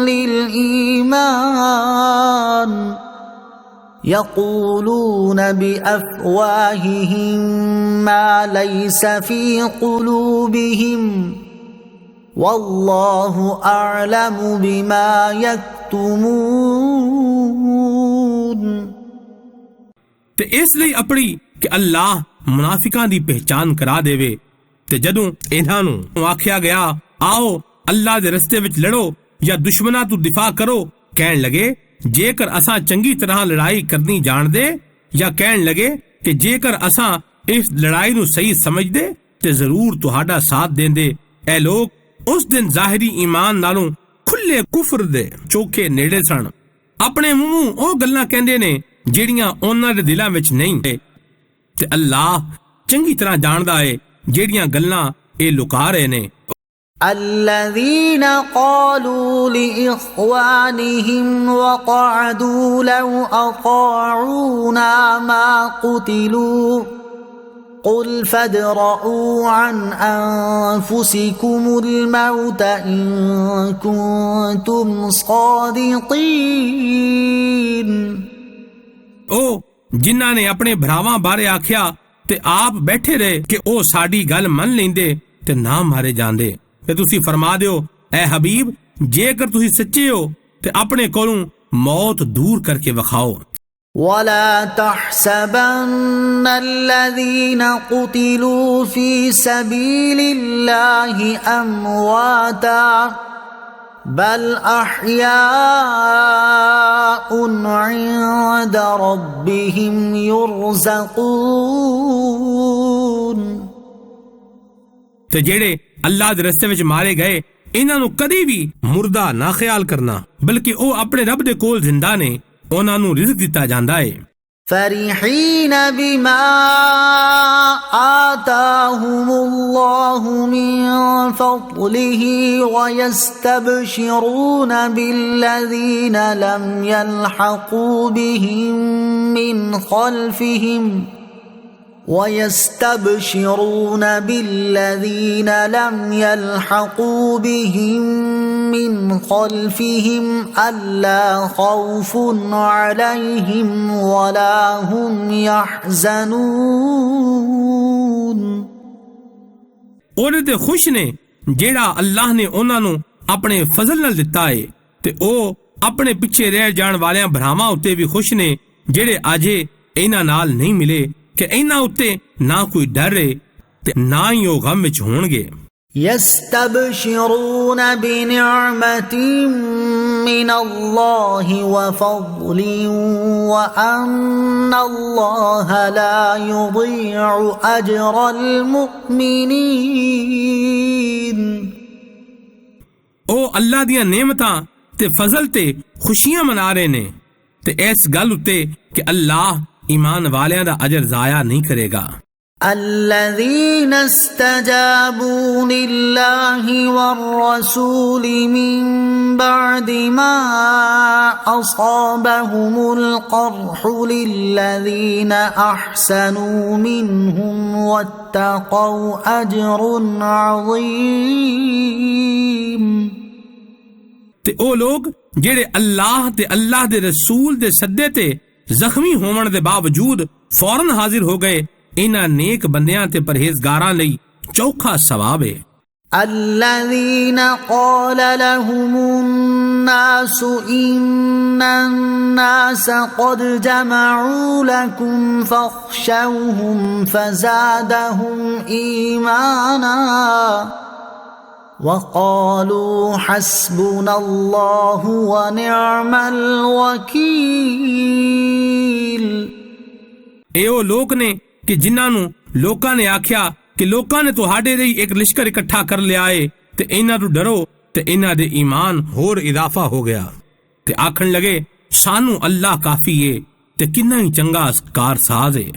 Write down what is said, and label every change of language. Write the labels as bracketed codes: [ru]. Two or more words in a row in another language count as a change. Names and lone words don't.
[ar] لِلْإِيمَانِ يقولون بأفواههم ما ليس في قلوبهم والله أعلم بما يكتمون [pa] ਤੇ ਇਸ ਲਈ ਅਪੜੀ ਕਿ ਅੱਲਾਹ ਮੁਨਾਫਿਕਾਂ ਦੀ ਪਹਿਚਾਨ ਕਰਾ ਦੇਵੇ ਤੇ ਜਦੋਂ ਇਹਨਾਂ ਨੂੰ ਆਖਿਆ ਗਿਆ ਆਓ ਅੱਲਾਹ ਦੇ ਰਸਤੇ ਵਿੱਚ ਲੜੋ ਜਾਂ ਦੁਸ਼ਮਣਾਂ ਤੋਂ ਦਿਫਾ ਕਰੋ ਕਹਿਣ ਲਗੇ ਜੇਕਰ ਅਸਾਂ ਚੰਗੀ ਤਰ੍ਹਾਂ ਲੜਾਈ ਕਰਨੀ ਜਾਣਦੇ ਜਾਂ ਕਹਿਣ ਲਗੇ ਕਿ ਜੇਕਰ ਅਸਾਂ ਇਸ ਲੜਾਈ ਨੂੰ ਸਹੀ ਸਮਝਦੇ ਤੇ ਜ਼ਰੂਰ ਤੁਹਾਡਾ ਸਾਥ ਦੇਂਦੇ ਇਹ ਲੋਕ ਉਸ ਦਿਨ ਜ਼ਾਹਿਰੀ ਈਮਾਨ ਨਾਲੋਂ ਖੁੱਲ੍ਹੇ ਕੁਫ਼ਰ ਦੇ ਚੌਖੇ ਨੇੜੇ ਸਨ। ਆਪਣੇ ਮੂੰਹਾਂ ਉਹ ਗੱਲਾਂ ਕਹਿੰਦੇ ਨੇ ਜਿਹੜੀਆਂ ਉਹਨਾਂ ਦੇ ਦਿਲਾਂ ਵਿੱਚ ਨਹੀਂ ਤੇ ਅੱਲਾਹ ਚੰਗੀ ਤਰ੍ਹਾਂ ਜਾਣਦਾ ਹੈ ਜਿਹੜੀਆਂ ਗੱਲਾਂ ਇਹ ਲੁਕਾ ਰਹੇ ਨੇ। [ar] الذين قالوا لإخوانهم وقعدوا لو أطاعونا ما قتلوا قل فادرءوا عن أنفسكم الموت إن كنتم صادقين। [pa] ਉਹ ਜਿਨ੍ਹਾਂ ਨੇ ਆਪਣੇ ਭਰਾਵਾਂ ਬਾਰੇ ਆਖਿਆ ਤੇ ਆਪ ਬੈਠੇ ਰਹੇ ਕਿ ਉਹ ਸਾਡੀ ਗੱਲ ਮੰਨ ਲੈਂਦੇ ਤੇ ਨਾ ਮਾਰੇ ਜਾਂਦੇ। ਤੇ ਤੁਸੀਂ ਫਰਮਾ ਦਿਓ ਐ ਹਬੀਬ ਜੇਕਰ ਤੁਸੀਂ ਸੱਚੇ ਹੋ ਤੇ ਆਪਣੇ ਕੋਲੋਂ ਮੌਤ ਦੂਰ ਕਰਕੇ ਵਿਖਾਓ। [ar] ولا تحسبن الذين قتلوا في سبيل الله أمواتا بل أحياء عند ربهم يرزقون। [pa] ਤੇ ਜਿਹੜੇ ਅੱਲਾਹ ਦੇ ਰਸਤੇ ਵਿੱਚ ਮਾਰੇ ਗਏ ਇਹਨਾਂ ਨੂੰ ਕਦੇ ਵੀ ਮੁਰਦਾ ਨਾ ਖਿਆਲ ਕਰਨਾ ਬਲਕਿ ਉਹ ਆਪਣੇ ਰੱਬ ਦੇ ਕੋਲ ਜ਼ਿੰਦਾ ਨੇ ਉਹਨਾਂ ਨੂੰ ਰਿਜ਼ਕ ਦਿੱਤਾ ਜਾਂਦਾ ਹੈ। [ar] فرحين بما آتاهم الله من فضله ويستبشرون بالذين لم يلحقوا بهم من خلفهم ويستبشرون بالذين لم يلحقوا بهم من خلفهم ألا خوف عليهم ولا هم يحزنون۔ [pa] ਉਹਦੇ ਤੇ ਖੁਸ਼ ਨੇ ਜਿਹੜਾ ਅੱਲਾਹ ਨੇ ਉਹਨਾਂ ਨੂੰ ਆਪਣੇ ਫਜ਼ਲ ਨਾਲ ਦਿੱਤਾ ਹੈ ਤੇ ਉਹ ਆਪਣੇ ਪਿੱਛੇ ਰਹਿ ਜਾਣ ਵਾਲਿਆਂ ਭਰਾਵਾਂ ਉੱਤੇ ਵੀ ਖੁਸ਼ ਨੇ ਜਿਹੜੇ ਅਜੇ ਇਹਨਾਂ ਨਾਲ ਨਹੀਂ ਮਿਲੇ ਕਿ ਇਹਨਾਂ ਉੱਤੇ ਨਾ ਕੋਈ ਡਰ ਹੈ ਤੇ ਨਾ ਹੀ ਉਹ ਗਮ ਵਿੱਚ ਹੋਣਗੇ। [ar] يستبشرون بنعمة من الله وفضل وأن الله لا يضيع أجر المؤمنين۔ [pa] ਉਹ ਅੱਲਾਹ ਦੀਆਂ ਨਿਮਤਾਂ ਤੇ ਫਜ਼ਲ ਤੇ ਖੁਸ਼ੀਆਂ ਮਨਾ ਰਹੇ ਨੇ ਤੇ ਇਸ ਗੱਲ ਉੱਤੇ ਕਿ ਅੱਲਾਹ ਈਮਾਨ ਵਾਲਿਆਂ ਦਾ ਅਜਰ ਜ਼ਾਇਆ ਨਹੀਂ ਕਰੇਗਾ। [ar] الذين استجابوا لله والرسول من بعد ما أصابهم القرح للذين أحسنوا منهم واتقوا أجر عظيم۔ [pa] ਤੇ ਉਹ ਲੋਕ ਜਿਹੜੇ ਅੱਲਾਹ ਤੇ ਅੱਲਾਹ ਦੇ ਰਸੂਲ ਦੇ ਸੱਦੇ ਤੇ ਜ਼ਖਮੀ ਹੋਣ ਦੇ ਬਾਵਜੂਦ ਫੌਰਨ ਹਾਜ਼ਰ ਹੋ ਗਏ ਇਹਨਾਂ ਨੇਕ ਬੰਦਿਆਂ ਤੇ ਪਰਹੇਜ਼ਗਾਰਾਂ ਲਈ ਚੌਖਾ ਸਵਾਬ ਹੈ। [ar] الذين قال لهم الناس إن الناس قد جمعوا لكم فاخشوهم فزادهم إيمانا وقالوا حسبنا الله ونعم الوكيل۔ [pa] ਇਹ ਉਹ ਲੋਕ ਨੇ ਕਿ ਜਿਨ੍ਹਾਂ ਨੂੰ ਲੋਕਾਂ ਨੇ ਆਖਿਆ ਕਿ ਲੋਕਾਂ ਨੇ ਤੁਹਾਡੇ ਲਈ ਇੱਕ ਲਿਸ਼ਕਰ ਇਕੱਠਾ ਕਰ ਲਿਆ ਏ ਤੇ ਇਹਨਾਂ ਤੋਂ ਡਰੋ ਤੇ ਇਹਨਾਂ ਦੇ ਈਮਾਨ ਹੋਰ ਇਜ਼ਾਫਾ ਹੋ ਗਿਆ ਤੇ ਆਖਣ ਲਗੇ ਸਾਨੂੰ ਅੱਲਾਹ ਕਾਫੀ ਏ ਤੇ ਕਿੰਨਾ ਹੀ ਚੰਗਾ ਕਾਰਸਾਜ਼ ਏ।